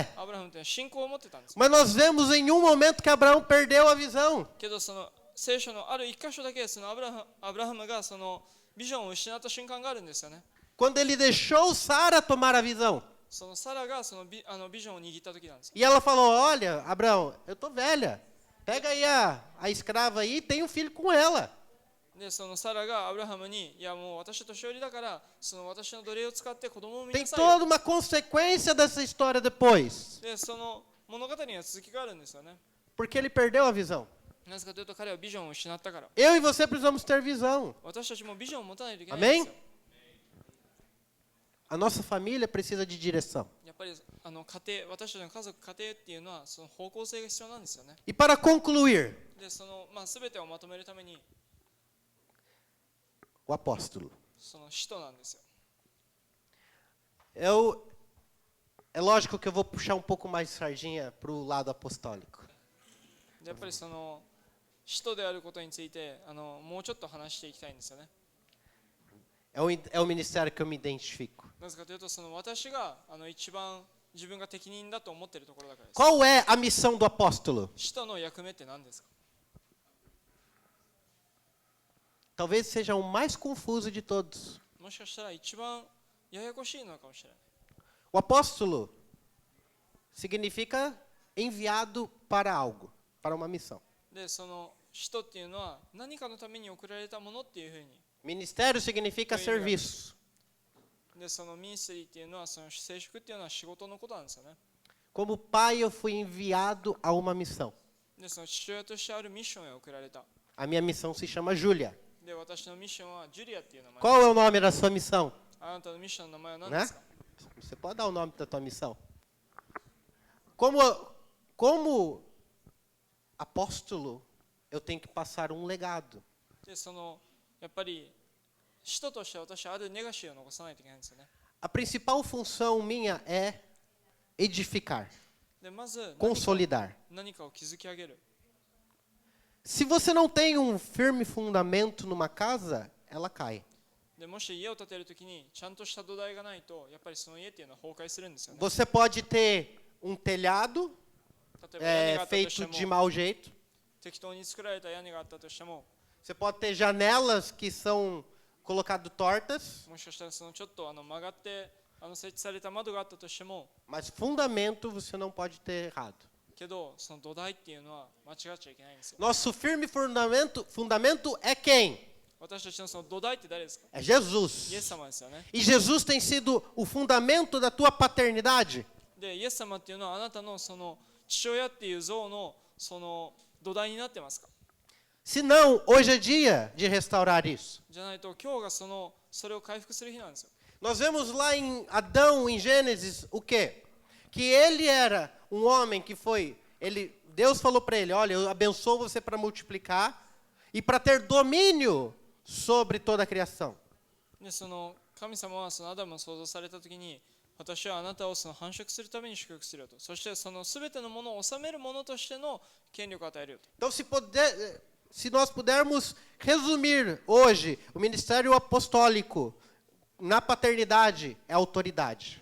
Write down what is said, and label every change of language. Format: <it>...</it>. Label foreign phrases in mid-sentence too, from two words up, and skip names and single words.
<ja>アブラハムっていうのは信仰を持ってたんです。</ja> <pt>Mas nós vemos em um momento que Abraão perdeu a visão.</pt> <ja>けどその聖書のある一箇所だけそのアブラハムがそのビジョンを失った瞬間があるんですよね。</ja> <pt>Quando ele deixou Sara tomar a visão.</pt> <ja>そのサラがそのビジョンを握った時なんです。</ja> <pt>E ela falou, olha, Abraão, eu tô velha. Pega aí a escrava aí e tem um filho com ela.</pt> <ja>でそのサラがアブラハムに、いやもう私年寄りだからその私の奴隷を使って子供を産み</ja> <pt>Tem</pt> <ja>なさいよ。</ja> <pt>toda uma consequência dessa história depois.</pt> <ja>でその物語には続きがあるんですよね。</ja> <pt>Porque ele perdeu a visão.</pt> <ja>なぜかというと彼はビジョンを失ったから。</ja> <pt>Eu e você precisamos ter visão.</pt> <ja>私たちもビジョンを持たないといけないんですよ。</ja> <pt>A nossa família precisa de direção.</pt> <ja>やっぱり家庭、私たちの家族、家庭っていうのはその方向性が必要なんですよね。</ja> <pt>E para concluir,</pt> <ja>でその全てをまとめるために</ja> <pt>o apóstolo.</pt> <ja>その使徒なんですよ。</ja> <pt>É lógico que eu vou puxar um pouco mais sardinha para o lado apostólico.</pt> <ja>でやっぱりその使徒であることについてもうちょっと話していきたいんですよね。</ja> <pt>É o ministério que eu me identifico.</pt> <ja>なぜかというとその私が一番自分が適任だと思っているところだからです。</ja> <pt>Qual é a missão do apóstolo?</pt> <ja>使徒の役目って何ですか？</ja> <pt>Talvez seja o mais confuso de todos.</pt> <ja>もしかしたら一番ややこしいのかもしれない。</ja> <pt>O apóstolo significa enviado para algo, para uma missão.</pt> <ja>でその使徒っていうのは何かのために送られたものっていうふうに。</ja> <pt>Ministério significa serviço.</pt> <ja>でそのミニストリーっていうのはその聖職っていうのは仕事のことなんですよね。</ja> <pt>Como pai, eu fui enviado a uma missão.</pt> <ja>でその父親としてあるミッションへ送られた。</ja> <pt>A minha missão se chama Júlia.</pt> <ja>で私のミッションはジュリアっていう名前。</ja> <pt>Qual é o nome da sua missão?</pt> <ja>あなたのミッションの名前は何</ja> <pt>Né?</pt> <ja>ですか？</ja> <pt>Você pode dar o nome da tua missão. Como apóstolo, eu tenho que passar um legado.</pt> <ja>でそのやっぱり使徒として私はあるレガシーを残さないといけないんですよね。</ja> <pt>A principal função minha é edificar,</pt> <ja>でまず</ja> <pt>consolidar.</pt> <ja>何かを築き上げる。</ja> <pt>Se você não tem um firme fundamento numa casa, ela cai.</pt> <ja>でもし家を建てるときにちゃんとした土台がないとやっぱりその家っていうのは崩壊するんですよね。</ja> <pt>Você pode ter um telhado</pt> <ja>例えば屋根があったと</ja> <pt>feito</pt> <ja>して</ja> <pt>de</pt> <ja>も</ja> <pt>mau jeito.</pt> <ja>適当に作られた屋根があったとしても</ja> <pt>Você pode ter janelas que são colocadas tortas,</pt> <ja>もしかしたらそのちょっと曲がって設置された窓があったとしても</ja> <pt>mas fundamento você não pode ter errado.</pt> <ja>けどその土台っていうのは間違っちゃいけないんですよ。</ja> <pt>Nosso firme fundamento é quem?</pt> <ja>私たちのその土台って誰ですか？</ja> <pt>É</pt> <ja>イエ</ja> <pt>Jesus.</pt> <ja>ス様ですよね。</ja> <pt>E Jesus tem sido o fundamento da tua paternidade.</pt> <ja>でイエス様っていうのはあなたのその父親っていう像のその土台になってますか？</ja> <pt>Se não, hoje é dia de restaurar isso.</pt> <ja>じゃないと今日がそれを回復する日なんですよ。</ja> <pt>Nós vemos lá em Adão, em Gênesis, o quê? Que ele era um homem que Deus falou para ele, olha, eu abençoo você para multiplicar e para ter domínio sobre toda a criação.</pt> <ja>でその神様はそのアダムを創造されたときに、私はあなたをその繁殖するために祝福するよと、そしてその全てのものを治めるものとしての権力を与えるよと。</ja> <pt>Então, se nós pudermos resumir hoje o ministério apostólico na paternidade, é autoridade.</pt>